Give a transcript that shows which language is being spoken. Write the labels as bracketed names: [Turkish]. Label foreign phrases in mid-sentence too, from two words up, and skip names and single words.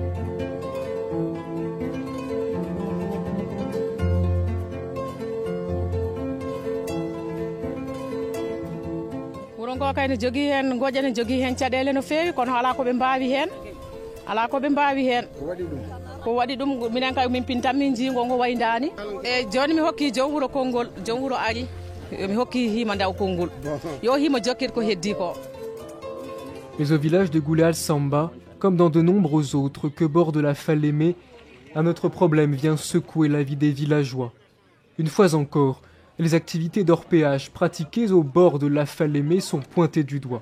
[Fula] wuuro ngo kay ne jogui hen goƴa ne jogui hen caɗele no fewi kono ala koɓe mbawi hen ala koɓe mbawi hen ko waɗi ɗum minen kay min pintan min jiigo ngo waydani e joni mi hokki joom wuuro konngol joom wuuro ari mi hokki hima ndaw konngol yo hima jokkit ko heddi ko. [French] Mais au village de Gouléal Samba, comme dans de nombreux autres que borde la Falémé, un autre problème vient secouer la vie des villageois. Une fois encore, les activités d'orpaillage pratiquées au bord de la Falémé sont pointées du doigt.